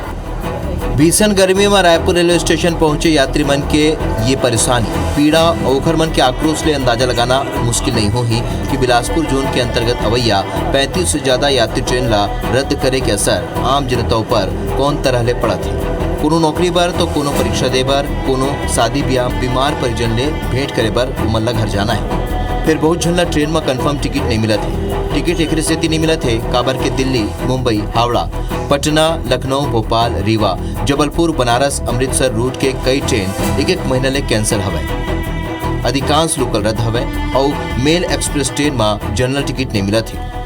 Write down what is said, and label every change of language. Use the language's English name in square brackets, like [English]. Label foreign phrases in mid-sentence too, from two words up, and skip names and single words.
[Chhattisgarhi] भीषण गर्मी में रायपुर रेलवे स्टेशन पहुंचे यात्री मन के ये परेशानी, पीड़ा और मन के आक्रोश ले अंदाजा लगाना मुश्किल नहीं हो ही कि बिलासपुर जोन के अंतर्गत अवैया 35 से ज्यादा यात्री ट्रेन ला रद्द करे के असर आम जनता पर कौन तरह ले पड़त है। कोनो नौकरी बर तो कोनो परीक्षा दे बर, कोनो शादी ब्याह, बीमार परिजन ले भेंट करे बर उमन ला घर जाना है। फिर बहुत झनला ट्रेन में [English] confirm ticket [Chhattisgarhi] नहीं मिला थे। टिकट एक सेती नहीं मिला थे काबर के दिल्ली, मुंबई, हावड़ा, पटना, लखनऊ, भोपाल, रीवा, जबलपुर, बनारस, अमृतसर रूट के कई ट्रेन एक महीना ले कैंसिल हवे। अधिकांश लोकल रद्द हवे और [English] mail express train [Chhattisgarhi] में [English] general ticket [Chhattisgarhi] नहीं मिला थे।